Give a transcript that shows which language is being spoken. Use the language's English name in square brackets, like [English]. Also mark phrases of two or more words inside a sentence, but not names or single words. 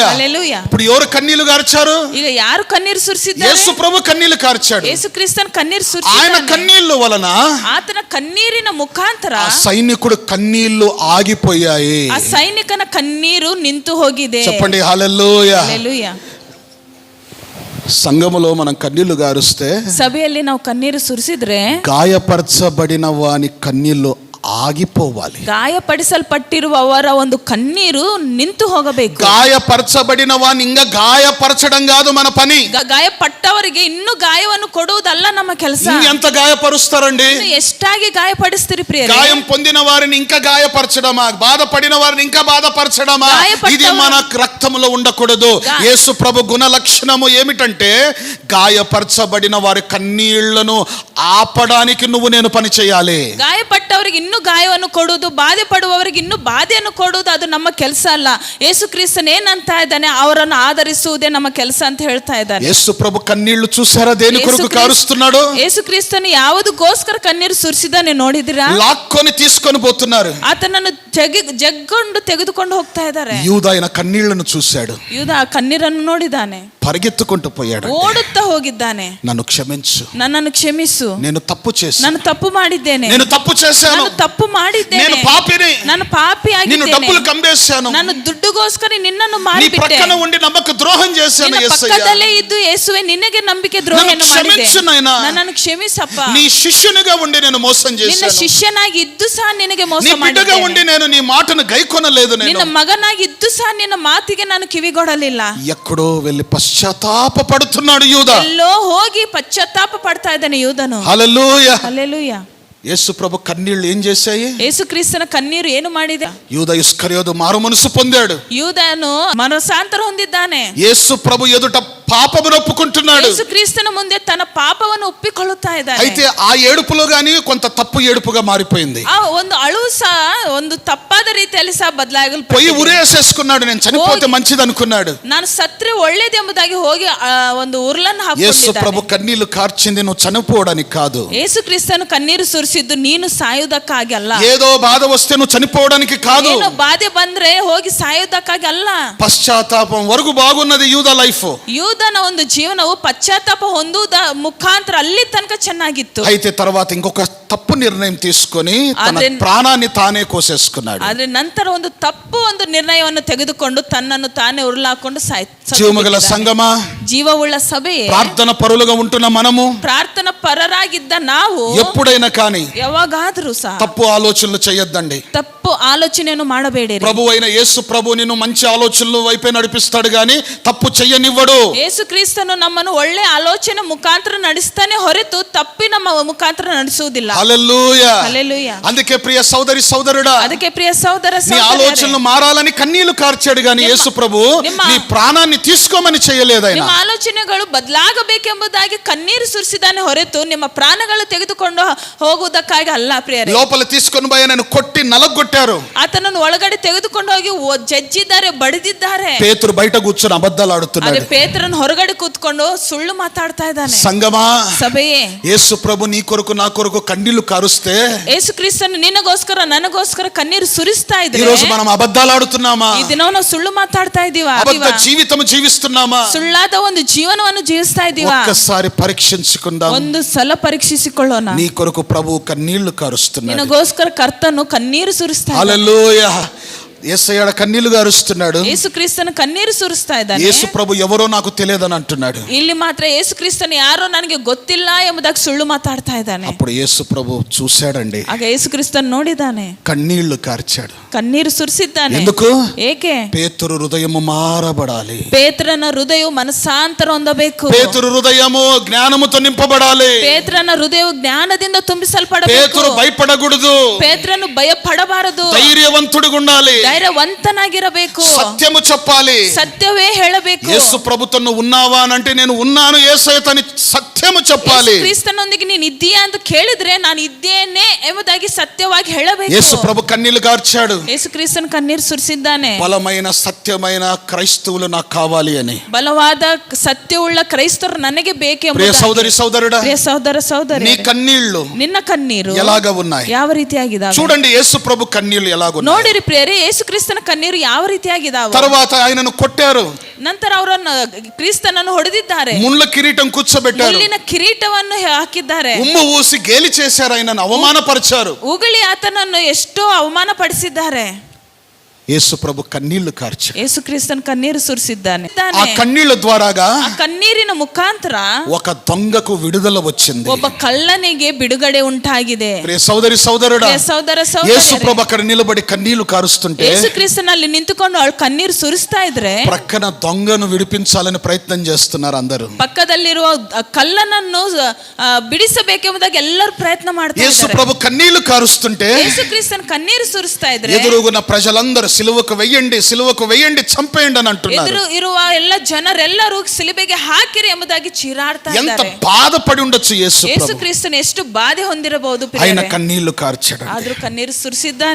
[Kannada] ಹಲ್ಲೆಲೂಯಾ. [Telugu] ఇప్పుడు ఎవరు కన్నీళ్లు కార్చారు? [Kannada] ಈಗ ಯಾರು ಕಣ್ಣೀರು ಸುರಿಸಿದ್ದಾರೆ? [Telugu] యేసు ప్రభు కన్నీళ్లు కార్చాడు. [Kannada] ಯೇಸು ಕ್ರಿಸ್ತನ ಕಣ್ಣೀರು [Telugu] ఆయన [Kannada] ಸುರಿಸಿದ್ದಾನೆ. [Telugu] కన్నీళ్లు వలన [Kannada] ಆತನ ಕಣ್ಣೀರಿನ ಮುಖಾಂತರ [Telugu] ఆ సైనికుడు కన్నీళ్లు ఆగిపోయాయి. [Kannada] ಆ ಸೈನಿಕನ ಕಣ್ಣೀರು ನಿಂತು ಹೋಗಿದೆ. [Telugu] చెప్పండి హల్లెలూయా. [Kannada] ಹಲ್ಲೆಲೂಯಾ. [Telugu] సంఘములో మనం కన్నీళ్లు గారుస్తే, [Kannada] ಸಭೆಯಲ್ಲಿ ನಾವು ಕಣ್ಣೀರು ಸುರಿಸಿದ್ರೆ [Telugu] గాయపరచబడిన వాని కన్నీళ్లు ఆగిపోవాలి. [Kannada] ಗಾಯಪಡಿಸಲ್ಪಟ್ಟಿರುವವರ ಒಂದು ಕಣ್ಣೀರು ನಿಂತು ಹೋಗಬೇಕು. [Telugu] గాయపరచబడిన వాని ఇంకా గాయపరచడం కాదు మన పని. [Kannada] ಗಾಯಪಟ್ಟವರಿಗೆ ಇನ್ನು ಗಾಯವನ್ನು ಕೊಡುವುದಲ್ಲ ನಮ್ಮ ಕೆಲಸ. [Telugu] ఎంత గాయపరుస్తారండి? [Kannada] ಎಷ್ಟಾಗಿ ಗಾಯಪಡಿಸ್ತೀರಿ ಪ್ರಿಯರೇ? [Telugu] గాయం పొందిన వారిని ఇంకా గాయపరచడమా, బాధపడిన వారిని ఇంకా బాధపరచడమా? ఇది మన రక్తంలో ఉండకూడదు. యేసు ప్రభు గుణ లక్షణము ఏమిటంటే, గాయపరచబడిన వారి కన్నీళ్లను ఆపడానికి నువ్వు నేను పని చేయాలి. [Kannada] ಗಾಯಪಟ್ಟವರಿಗೆ ಇನ್ನು ಗಾಯವನ್ನು ಕೊಡುವುದು, ಬಾಧೆ ಪಡುವವರಿಗೆ ಇನ್ನು ಬಾಧೆಯನ್ನು ಕೊಡುವುದು ಅದು ನಮ್ಮ ಕೆಲಸ ಅಲ್ಲ. ಯೇಸು ಕ್ರಿಸ್ತನ್ ಏನಂತ ಇದ್ದಾನೆ, ಅವರನ್ನು ಆಧರಿಸುವುದೇ ನಮ್ಮ ಕೆಲಸ ಅಂತ ಹೇಳ್ತಾ ಇದ್ದಾನೆ. [Telugu] యేసు ప్రభు కన్నీళ్లు చూసారా? దేని కొరకు కారుస్తున్నాడు? [Kannada] ಯೇಸು ಕ್ರಿಸ್ತನು ಯಾವುದಕ್ಕೋಸ್ಕರ ಕಣ್ಣೀರು ಸುರಿಸಿದ್ದಾನೆ ನೋಡಿದಿರಾ? [Telugu] లాక్కొని తీసుకొని పోతున్నారు. [Kannada] ಆತನನ್ನು ಜಗ್ಗೊಂಡು ತೆಗೆದುಕೊಂಡು ಹೋಗ್ತಾ ಇದ್ದಾರೆ. [Telugu] యూద ఆయన కన్నీళ్లను చూశాడు, [Kannada] ಯೂದ ಆ ಕಣ್ಣೀರನ್ನು ನೋಡಿದ್ದಾನೆ, [Telugu] పరిగెత్తుకుంటూ పోయాడు. [Kannada] ಓಡುತ್ತಾ ಹೋಗಿದ್ದಾನೆ. [Telugu] నన్ను క్షమించు, [Kannada] ನನ್ನನ್ನು ಕ್ಷಮಿಸು, [Telugu] నేను తప్పు చేశాను, [Kannada] ನಾನು ತಪ್ಪು ಮಾಡಿದ್ದೇನೆ, [Telugu] నేను తప్పు చేశాను, [Kannada] ನಾನು ತಪ್ಪು ಮಾಡಿದ್ದೇನೆ, [Telugu] నేను పాపిని, [Kannada] ನಾನು ಪಾಪಿ [Telugu] నిన్ను [Kannada] ಆಗಿದ್ದೇನೆ, [Telugu] డబ్బులు కంబేశాను, [Kannada] ನಾನು ದುಡ್ಡುಗೋಸ್ಕರ ನಿನ್ನನ್ನು [Telugu] నీ [Kannada] ಮಾರಿಬಿಟ್ಟೆ, [Telugu] ప్రక్కన ఉండి నమ్మక ద్రోహం చేశాను. [Kannada] ನಿನ್ನ [Telugu] యేసయ్య, [Kannada] ಪಕ್ಕದಲ್ಲೇ ಇದ್ದು ಯೇಸುವೆ ನಿನಗೆ ನಂಬಿಕೆ ದ್ರೋಹವನ್ನು [Telugu] నన్ను [Kannada] ಮಾಡಿದೆ, [Telugu] క్షమించు నాయనా. [Kannada] ನನ್ನನ್ನು ಕ್ಷಮಿಸಪ್ಪ. [Telugu] నీ శిష్యునిగా ఉండి నేను మోసం [Kannada] ನಿನ್ನ [Telugu] చేశాను, [Kannada] ಶಿಷ್ಯನಾಗಿ ಇದ್ದು ಸಹ ನಿನಗೆ ಮೋಸ [Telugu] నీ బిడ్డగా ఉండి [Kannada] ಮಾಡಿದ್ದೇನೆ, [Telugu] నేను నీ మాటను గైకొనలేదు, [Kannada] ನಿನ್ನ [Telugu] నేను [Kannada] ಮಗನಾಗಿ ಇದ್ದು ಸಹ ನಿನ್ನ ಮಾತಿಗೆ ನಾನು ಕಿವಿಗೊಡಲಿಲ್ಲ. [Telugu] ఎక్కడో వెళ్ళి పశ్చాత్తాప పడుతున్నాడు యూద. [Kannada] ಎಲ್ಲೋ ಹೋಗಿ ಪಶ್ಚಾತ್ತಾಪ ಪಡ್ತಾ ಇದ್ದಾನೆ ಯೂದನು. [Telugu] హల్లెలూయా. [Kannada] ಹಲ್ಲೆಲೂಯಾ. [Telugu] యేసు ప్రభు కన్నీళ్లు ఏం చేశాయి? [Kannada] ಯೇಸು ಕ್ರಿಸ್ತನ ಕಣ್ಣೀರು ಏನು ಮಾಡಿದೆ? [Telugu] యూద ఇస్కరియోతు మారు మనసు పొందాడు. [Kannada] ಯೂದನು ಮನಸಾಂತರ ಹೊಂದಿದ್ದಾನೆ. [Telugu] యేసు ప్రభు ఎదుట పాపమును ఒప్పుకుంటున్నాడు. [Kannada] ಯೇಸು ಕ್ರಿಸ್ತನ ಮುಂದೆ ತನ್ನ ಪಾಪವನ್ನು ಒಪ್ಪಿಕೊಳ್ಳುತ್ತಾ ಇದ್ದಾನೆ. [Telugu] అయితే ఆ ఏడుపులో గాని కొంత తప్పు ఏడుపుగా మారిపోయింది. [Kannada] ಆ ಒಂದು ಅಳುವು ಸಹ ಒಂದು ತಪ್ಪಾದ ರೀತಿಯಲ್ಲಿ ಸಹ [Telugu] పోయి [Kannada] ಬದಲಾಗಲ್ಪಟ್ಟಿದೆ. [Telugu] ఉరేసేసుకున్నాడు, నేను చనిపోతే మంచిది అనుకున్నాడు. [Kannada] ನಾನು ಸತ್ರೆ ಒಳ್ಳೇದೆಂಬುದಾಗಿ ಹೋಗಿ ಒಂದು ಉರ್ಲನ್ನು [Telugu] యేసు ప్రభు [Kannada] ಹಾಕಿದ್ದಾನೆ. [Telugu] కన్నీళ్లు కార్చింది నువ్వు చనిపోవడానికి కాదు, [Kannada] ಯೇಸು ಕ್ರಿಸ್ತನು ಕಣ್ಣೀರು ಸುರಿಸಿದ್ದು ನೀನು ಸಾಯುವುದಕ್ಕಾಗಿ ಅಲ್ಲ. [Telugu] ఏదో బాధ వస్తే నువ్వు చనిపోవడానికి కాదు, [Kannada] ಏನು ಬಾಧೆ ಬಂದ್ರೆ ಹೋಗಿ ಸಾಯುವುದಕ್ಕಾಗಿ ಅಲ್ಲ. [Telugu] పశ్చాత్తాపం వరకు బాగున్నది యూద లైఫ్. [Kannada] ಯೂದನ ಒಂದು ಜೀವನವು ಪಶ್ಚಾತ್ತಾಪ ಹೊಂದುವುದ ಮುಖಾಂತರ ಅಲ್ಲಿ ತನಕ ಚೆನ್ನಾಗಿತ್ತು. [Telugu] అయితే తర్వాత ఇంకొక తప్పు నిర్ణయం తీసుకొని తన ప్రాణాన్ని తానే కోసేసుకున్నాడు. [Kannada] ಆದ್ರೆ ನಂತರ ಒಂದು ತಪ್ಪು ಒಂದು ನಿರ್ಣಯವನ್ನು ತೆಗೆದುಕೊಂಡು ತನ್ನನ್ನು ತಾನೇ ಉರುಳಾಕೊಂಡು [Telugu] జీవముగల సంగమా, [Kannada] ಜೀವವುಳ್ಳ ಸಭೆಯೇ, [Telugu] ప్రార్థన పరులుగా ఉంటున్న మనము, [Kannada] ಪ್ರಾರ್ಥನಾ ಪರರಾಗಿದ್ದ ನಾವು [Telugu] ఎప్పుడైనా కానీ [Kannada] ಯಾವಾಗಾದ್ರೂ ಸಹ [Telugu] తప్పు ఆలోచనలు చేయొద్దండి. [Kannada] ತಪ್ಪು ಆಲೋಚನೆಯನ್ನು ಮಾಡಬೇಡಿರಿ. [Telugu] ప్రభు అయిన యేసు ప్రభు నిన్ను మంచి ఆలోచనలు వైపే నడిపిస్తాడు గాని తప్పు చెయ్యనివ్వడు. [Kannada] ಯೇಸು ಕ್ರಿಸ್ತನು ನಮ್ಮನ್ನು ಒಳ್ಳೆ ಆಲೋಚನೆ ಮುಖಾಂತರ ನಡೆಸ್ತಾನೆ ಹೊರತು ತಪ್ಪಿ ನಮ್ಮ ಮುಖಾಂತರ ನಡೆಸುವುದಿಲ್ಲ. [Telugu] హల్లెలూయా. [Kannada] ಹಲ್ಲೆಲೂಯಾ. [Telugu] అందుకే ప్రియ సోదరి సోదరుడా, [Kannada] ಅದಕ್ಕೆ ಪ್ರಿಯ ಸಹೋದರ [Telugu] నీ [Kannada] ಸಹೋದರಿಯರೇ, [Telugu] ఆలోచనలు మారాలని కన్నీళ్లు కార్చాడు గాని యేసు ప్రభు నీ ప్రాణాన్ని తీసుకోమని చేయలేదు. ఆయన [Kannada] ನಿಮ್ಮ ಆಲೋಚನೆಗಳು ಬದಲಾಗಬೇಕೆಂಬುದಾಗಿ ಕಣ್ಣೀರು ಸುರಿಸಿದಾನೆ ಹೊರತು ನಿಮ್ಮ ಪ್ರಾಣಗಳು ತೆಗೆದುಕೊಂಡು ಹೋಗುವುದಕ್ಕಾಗಿ ಅಲ್ಲ ಪ್ರಿಯರೇ. [Telugu] లోపల తీసుకొని పోయి నేను కొట్టి నలగొట్టారు. [Kannada] ಆತನನ್ನು ಒಳಗಡೆ ತೆಗೆದುಕೊಂಡು ಹೋಗಿ ಜಜ್ಜಿದ್ದಾರೆ, ಬಡಿದಿದ್ದಾರೆ. [Telugu] పేతురు బయట కూర్చొని అబద్ధాలు [Kannada] ಆದ್ರೆ [Telugu] ఆడుతున్నాడు. [Kannada] ಪೇತ್ರನು ಹೊರಗಡೆ ಕೂತ್ಕೊಂಡು ಸುಳ್ಳು ಮಾತಾಡ್ತಾ ಇದ್ದಾನೆ. [Telugu] సంగమా, [Kannada] ಸಭೆಯೇ, [Telugu] యేసు ప్రభు నీ కొరకు నా కొరకు కన్నీళ్లు కారుస్తే [Kannada] ಯೇಸು ಕ್ರಿಸ್ತನು ನಿನಗೋಸ್ಕರ ನನಗೋಸ್ಕರ ಕಣ್ಣೀರು ಸುರಿಸ್ತಾ [Telugu] ఈ [Kannada] ಇದ್ರೆ [Telugu] రోజు మనం అబద్ధాలు ఆడుతున్నామా? [Kannada] ಈ ದಿನ ನಾವು ಸುಳ್ಳು ಮಾತಾಡ್ತಾ ಇದೀವಾ? [Telugu] అబద్ధ జీవితం జీవిస్తున్నామా? [Kannada] ಸುಳ್ಳಾದ ಒಂದು ಜೀವನವನ್ನು ಜೀವಿಸ್ತಾ ಇದೀವಾ? [Telugu] ఒక్కసారి పరీక్షించుకుందాం. [Kannada] ಒಂದು ಸಲ ಪರೀಕ್ಷಿಸಿಕೊಳ್ಳೋಣ. [Telugu] నీ కొరకు ప్రభు కన్నీళ్లు కారుస్తున్నాడు. [Kannada] ನಿನಗೋಸ್ಕರ ಕರ್ತನು ಕಣ್ಣೀರು ಸುರಿಸ್ತಾ ಇದ್ದಾನೆ. [Telugu] హల్లెలూయా. యేసయ్య కన్నీళ్లు కారుస్తున్నాడు. [Kannada] ಯೇಸು ಕ್ರಿಸ್ತನು ಕಣ್ಣೀರು ಸುರಿಸ್ತಾ ಇದ್ದಾನೆ. [Telugu] యేసు ప్రభు ఎవరో నాకు తెలియదని అంటున్నాడు. [Kannada] ಇಲ್ಲಿ ಮಾತ್ರ ಯೇಸು ಕ್ರಿಸ್ತನು ಯಾರೋ ನನಗೆ ಗೊತ್ತಿಲ್ಲ ಎಂಬುದಾಗಿ ಸುಳ್ಳು ಮಾತಾಡ್ತಾ ಇದ್ದಾನೆ. [Telugu] అప్పుడు యేసు ప్రభు చూశాడండి. [Kannada] ಆಗ ಯೇಸು ಕ್ರಿಸ್ತನು ನೋಡಿದಾನೆ, [Telugu] కన్నీళ్లు కార్చాడు. [Kannada] ಕಣ್ಣೀರು ಸುರಿಸಿದ್ದಾನೆ. [Telugu] ఎందుకు? [Kannada] ಏಕೆ? [Telugu] పేతురు హృదయము మారబడాలి. [Kannada] ಪೇತ್ರನ ಹೃದಯವು ಮನಸಾಂತರ ಹೊಂದಬೇಕು. [Telugu] పేతురు హృదయము జ్ఞానముతో నింపబడాలి. [Kannada] ಪೇತ್ರನ ಹೃದಯವು ಜ್ಞಾನದಿಂದ ತುಂಬಿಸಲ್ಪಡಬೇಕು. [Telugu] పేతురు భయపడకూడదు. [Kannada] ಪೇತ್ರನು ಭಯ ಪಡಬಾರದು. [Telugu] ధైర్యవంతుడిగా ఉండాలి. [Kannada] ಧೈರ್ಯವಂತನಾಗಿರಬೇಕು. [Telugu] సత్యము చెప్పాలి. [Kannada] ಸತ್ಯವೇ ಹೇಳಬೇಕು. [Telugu] యేసు ప్రభుతో నువ్వు ఉన్నావా అని అంటే నేను ఉన్నాను యేసయ్యతోని సత్యము చెప్పాలి. [Kannada] ಕ್ರಿಸ್ತನೊಂದಿಗೆ ನೀನು ಇದ್ದೀಯಾ ಅಂತ ಕೇಳಿದ್ರೆ ನಾನು ಇದ್ದೇನೆ ಎಂಬುದಾಗಿ ಸತ್ಯವಾಗಿ ಹೇಳಬೇಕು. [Telugu] యేసు ప్రభు కన్నీళ్లు కార్చాడు. [Kannada] ಯೇಸು ಕ್ರಿಸ್ತನ ಕಣ್ಣೀರು ಸುರಿಸಿದ್ದಾನೆ. [Telugu] బలమైన సత్యమైన క్రైస్తవులు నాకు కావాలి అని. [Kannada] ಬಲವಾದ ಸತ್ಯವುಳ್ಳ ಕ್ರೈಸ್ತರು ನನಗೆ [Telugu] ప్రియ [Kannada] ಬೇಕೆಂಬುದಾಗಿ. [Telugu] సోదరి సోదరుడా, [Kannada] ಪ್ರಿಯ ಸಹೋದರ ಸಹೋದರಿ, [Telugu] నీ కన్నీళ్లు [Kannada] ನಿನ್ನ ಕಣ್ಣೀರು [Telugu] ఎలాగ ఉన్నాయి? [Kannada] ಯಾವ ರೀತಿಯಾಗಿದಾವೆ [Telugu] చూడండి యేసు ప్రభు కన్నీళ్లు ఎలాగున్నాయి. [Kannada] ನೋಡಿರಿ ಪ್ರಿಯರೇ, ಯೇಸು ಕ್ರಿಸ್ತನ ಕಣ್ಣೀರು ಯಾವ ರೀತಿಯಾಗಿದಾವೆ. [Telugu] తర్వాత ఆయనను కొట్టారు. [Kannada] ನಂತರ ಅವರನ್ನು ಕ್ರಿಸ್ತನನ್ನು ಹೊಡೆದಿದ್ದಾರೆ. [Telugu] ముళ్ళ కిరీటం కూర్చోబెట్టారు. [Kannada] ಮುಳ್ಳಿನ ಕಿರೀಟವನ್ನು ಹಾಕಿದ್ದಾರೆ. [Telugu] ఉమ్ము ఊసి గేలి చేశారు. ఆయనను అవమానపరిచారు. [Kannada] ಉಗುಳಿ ಆತನನ್ನು ಎಷ್ಟೋ ಅವಮಾನ ಪಡಿಸಿದ್ದಾರೆ. [Telugu] యేసు ప్రభు కన్నీళ్లు కార్చాడు. [Kannada] ಯೇಸು ಕ್ರಿಸ್ತನ ಕಣ್ಣೀರು ಸುರಿಸಿದ್ದಾನೆ. [Telugu] ఆ కన్నీళ్ల ద్వారాగా [Kannada] ಆ కన్నీರಿನ ಮುಖಾಂತರ [Telugu] ఒక దొంగకు విడుదల వచ్చింది. [Kannada] ಒಬ್ಬ ಕಳ್ಳನಿಗೆ ಬಿಡುಗಡೆ ಉಂಟಾಗಿದೆ. [Telugu] ప్రియ సోదరి సోదరుడా, [Kannada] ಪ್ರಿಯ ಸಹೋದರ [Telugu] యేసు [Kannada] ಸಹೋದರಿಯರೇ, [Telugu] ప్రభు అక్కడ నిలబడి కన్నీళ్లు కారుస్తుంటే [Kannada] ಯೇಸು ಕ್ರಿಸ್ತನಲ್ಲಿ ನಿಂತುಕೊಂಡು ಅವಳು ಕಣ್ಣೀರು ಸುರಿಸ್ತಾ ಇದ್ರೆ [Telugu] ప్రక్కన దొంగను విడిపించాలని ప్రయత్నం చేస్తున్నారు అందరూ. [Kannada] ಪಕ್ಕದಲ್ಲಿರುವ ಕಳ್ಳನನ್ನು ಬಿಡಿಸಬೇಕೆಂಬುದಾಗಿ ಎಲ್ಲರೂ ಪ್ರಯತ್ನ ಮಾಡ್ತಾ [Telugu] యేసు [Kannada] ಇದ್ದಾರೆ. [Telugu] ప్రభు కన్నీళ్లు కారుస్తుంటే [Kannada] ಯೇಸು ಕ್ರಿಸ್ತನ ಕಣ್ಣೀರು ಸುರಿಸ್ತಾ ಇದ್ರೆ [Telugu] ఎదురుగున్న ప్రజలందరూ సిలువకు వెయ్యండి చంపేయండి అని అంటున్నారు. [Kannada] ಎದುರು ಇರುವ ಎಲ್ಲ ಜನರೆಲ್ಲರೂ ಸಿಲುಬೆಗೆ ಹಾಕಿರಿ ಎಂಬುದಾಗಿ ಚೀರಾಡ್ತಾ [Telugu] ఎంత [Kannada] ಇದ್ದಾರೆ. [Telugu] బాధపడి ఉండొచ్చు యేసు [Kannada] ಯೇಸು [Telugu] ప్రభు. [Kannada] ಕ್ರಿಸ್ತನ ಎಷ್ಟು ಬಾಧೆ ಹೊಂದಿರಬಹುದು [Telugu] ఆయన [Kannada] ಪ್ರಿಯರೇ. [Telugu] కన్నీళ్లు కార్చాడు. [Kannada] ಆದ್ರೂ ಕಣ್ಣೀರು ಸುರಿಸಿದ್ದಾನೆ.